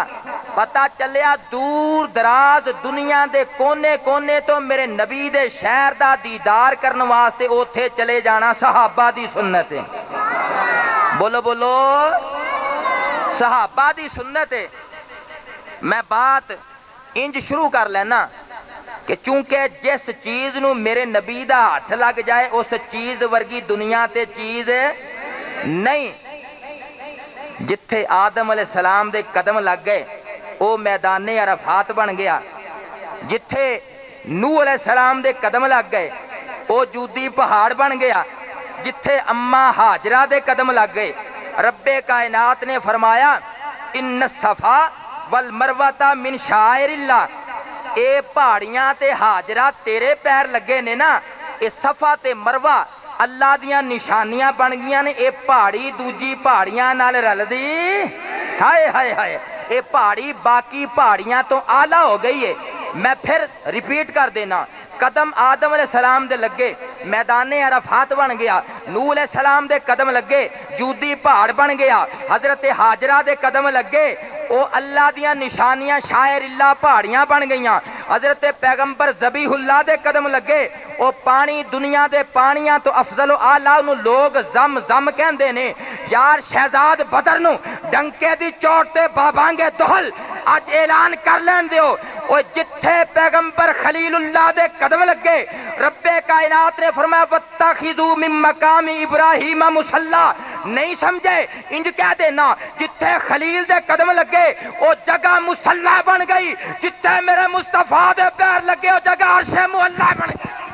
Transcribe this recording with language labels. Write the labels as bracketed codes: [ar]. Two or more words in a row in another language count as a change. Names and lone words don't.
[pa] پتہ چلیا دور دراز دنیا دے کونے کونے تو میرے نبی دے شہر دا دیدار کرن واسطے اوتھے چلے جانا صحابہ دی سنت ہے۔ بولو بولو، صحابہ دی سنت ہے۔ میں بات انج شروع کر لینا کہ چونکہ جس چیز نو میرے نبی دا ہاتھ لگ جائے اس چیز ورگی دنیا تے چیز نہیں۔ جتھے آدم [ar] علیہ السلام [pa] دے قدم لگ گئے او میدان عرفات بن گیا، جتھے نوح [ar] علیہ السلام [pa] دے قدم لگ گئے او جودی پہاڑ بن گیا، جتھے اماں ہاجرہ دے قدم لگ گئے رب کائنات نے فرمایا [ar] ان الصفا والمروہ من شعائر اللہ، [pa] اے پہاڑیاں تے ہاجرہ تیرے پیر لگے نے نا، اے صفا تے مروہ اللہ دیاں نشانیاں بن گیاں نے، اے پہاڑی دوجی پہاڑیاں نال رل دی، ہائے ہائے ہائے، اے پہاڑی باقی پہاڑیاں تو اعلیٰ ہو گئی ہے۔ میں پھر ریپیٹ کر دینا، قدم آدم [ar] علیہ السلام [pa] دے لگے میدان عرفات بن گیا، نوح [ar] علیہ السلام [pa] دے قدم لگے جودی پہاڑ بن گیا، حضرت ہاجرہ دے قدم لگے او اللہ دیاں نشانیاں شاعر اللہ پہاڑیاں بن گئیاں، حضرت پیغمبر ذبیح اللہ دے قدم لگے او پانی دنیا دے پانیاں تو افضل و اعلیٰ نو لوگ زم زم کہندے نے۔ یار شہزاد بدر نو ڈنکے دی چوٹ تے بابانگے دہل اج اعلان کر لین دیو، او جتھے پیغمبر خلیل اللہ دے قدم لگے رب کائنات نے فرمایا [ar] واتخذوا من مقام ابراہیم مصلی، [pa] نہیں سمجھے انج کہہ دینا، جتھے خلیل دے قدم لگے او جگہ مصلی بن گئی، جتھے میرے مصطفیٰ دے پیر لگے او جگہ عرش معلی بن گئی۔